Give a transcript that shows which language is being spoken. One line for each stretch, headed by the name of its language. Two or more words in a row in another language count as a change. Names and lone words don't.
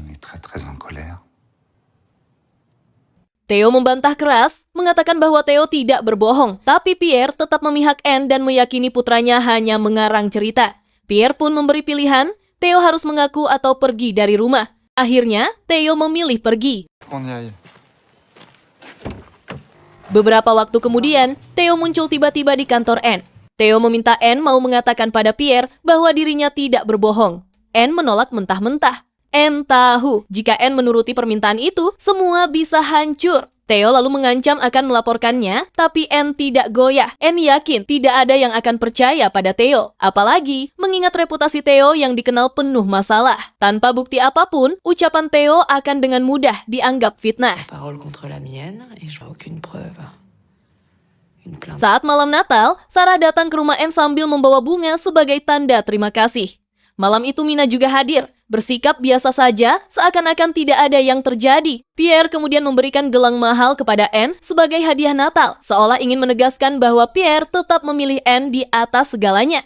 Indonesian: Theo membantah keras, mengatakan bahwa Theo tidak berbohong, tapi Pierre tetap memihak Anne dan meyakini putranya hanya mengarang cerita. Pierre pun memberi pilihan, Theo harus mengaku atau pergi dari rumah. Akhirnya, Theo memilih pergi.
French: On y aille.
Indonesian: Beberapa waktu kemudian, Theo muncul tiba-tiba di kantor Anne. Theo meminta Anne mau mengatakan pada Pierre bahwa dirinya tidak berbohong. Anne menolak mentah-mentah. Anne tahu jika Anne menuruti permintaan itu, semua bisa hancur. Theo lalu mengancam akan melaporkannya, tapi Anne tidak goyah. Anne yakin tidak ada yang akan percaya pada Theo. Apalagi mengingat reputasi Theo yang dikenal penuh masalah. Tanpa bukti apapun, ucapan Theo akan dengan mudah dianggap fitnah.
French: Parole contre la mienne et je vois aucune preuve. Une plainte.
Indonesian: Saat malam Natal, Sarah datang ke rumah Anne sambil membawa bunga sebagai tanda terima kasih. Malam itu Mina juga hadir, bersikap biasa saja, seakan-akan tidak ada yang terjadi. Pierre kemudian memberikan gelang mahal kepada Anne sebagai hadiah Natal, seolah ingin menegaskan bahwa Pierre tetap memilih Anne di atas segalanya.